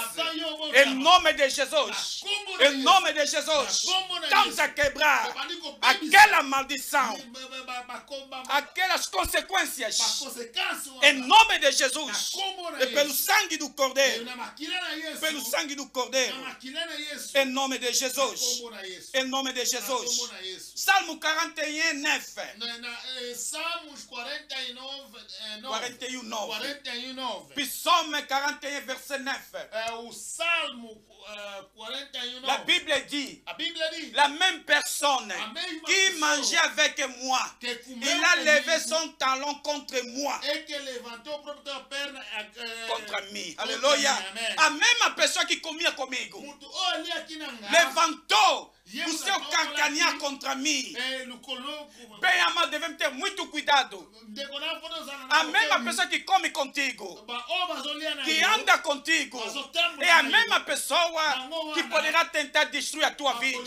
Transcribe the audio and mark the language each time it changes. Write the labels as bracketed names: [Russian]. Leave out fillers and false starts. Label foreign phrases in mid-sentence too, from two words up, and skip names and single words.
[Portuguese] Em nome de Jesus, em nome de Jesus, estamos a quebrar aquela maldição, aquelas consequências, em nome de Jesus, e pelo sangue do Cordeiro, pelo sangue do Cordeiro, em nome de Jesus, em nome de Jesus. Salmo 41, 9. Salmos 41, 9. [French] Psaume 41, verset 9. [Portuguese] O Salmo 41, 9. [French] La Bible dit, la même personne qui mangeait avec moi, il a levé son talon contre moi. Contre moi. Alléluia. [Portuguese] A [French] même personne qui [Portuguese] comia comigo levantou o seu calcanhar contra mim. Bem amado, devemos ter muito cuidado. A mesma pessoa que come contigo, que anda contigo, é a mesma pessoa que poderá tentar destruir a tua vida.